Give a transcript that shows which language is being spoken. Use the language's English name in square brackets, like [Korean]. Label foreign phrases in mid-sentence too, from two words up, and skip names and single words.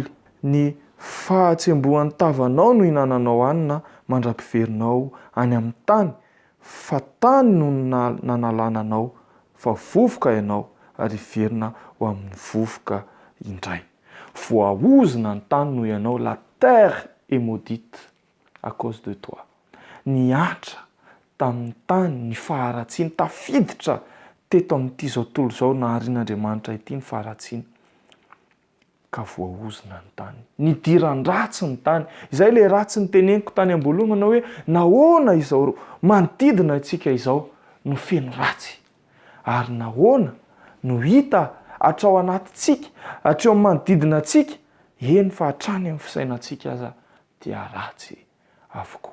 [Malagasy] Ny fahatsembohan'ny tavanao no hinananao hanina mandra-piverinao any amin'ny tany fa tany no nanalananao fa vovoka ianao ary verina ho amin'ny vovoka indray. Voaozina ny tany no ianao, [French] la terre est maudite à cause de toi. [Malagasy] Niatra tamin'ny tany ny faharatsiana, tafiditra teto amin'ity zao tontolo izao naharian'Andriamanitra ity ny faharatsiana ka voaozina ny tany. Nidiran-dratsy ny tany. Izay ilay ratsy ny teneniko tany amboloha manao hoe nahoana izao manodidina antsika izao no feno ratsy ary nahoana no hita hatrao anatintsika, hatreo amin'ny manodidina antsika, eny fa hatrany amin'ny fisainantsika aza dia ratsy avokoa.